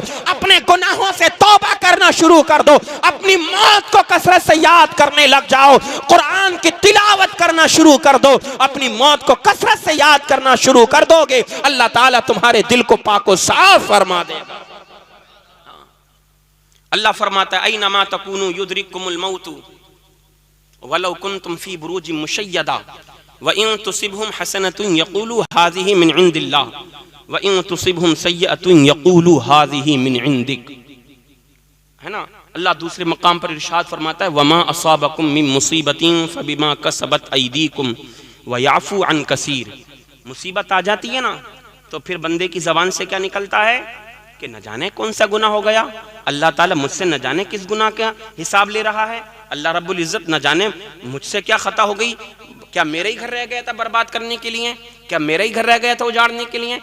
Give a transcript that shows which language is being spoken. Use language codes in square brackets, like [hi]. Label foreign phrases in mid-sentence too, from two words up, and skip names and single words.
[hi] अपने गुनाहों से तौबा करना शुरू कर दो, अपनी मौत को कसरत से याद करने लग जाओ, कुरान की तिलावत करना शुरू कर दो, अपनी मौत को कसरत से याद करना शुरू कर दोगे, अल्लाह ताला तुम्हारे दिल को पाको साफ फरमा देगा। अल्लाह फरमाता है [ar] أينما تكونوا يدرككم الموت ولو كنتم في بروج مشيدة وإن تصبهم حسنة يقولوا هذه من عند الله وإن تصبهم سيئة يقولوا هذه من عندك. [hi] है ना, अल्लाह दूसरे मकाम पर इरशाद फरमाता है [ar] وما أصابكم من مصيبة فبما كسبت أيديكم ويعفو عن كثير. [hi] मुसीबत आ जाती है ना तो फिर बंदे की जबान से क्या निकलता है? कि न जाने कौन सा गुनाह हो गया, अल्लाह ताला मुझसे न जाने किस गुनाह का हिसाब ले रहा है, अल्लाह [ar] رب العزة [hi] न जाने मुझसे क्या खता हो गई। क्या मेरा ही घर रह गया था बर्बाद करने के लिए? क्या मेरा ही घर रह गया था उजाड़ने के लिए?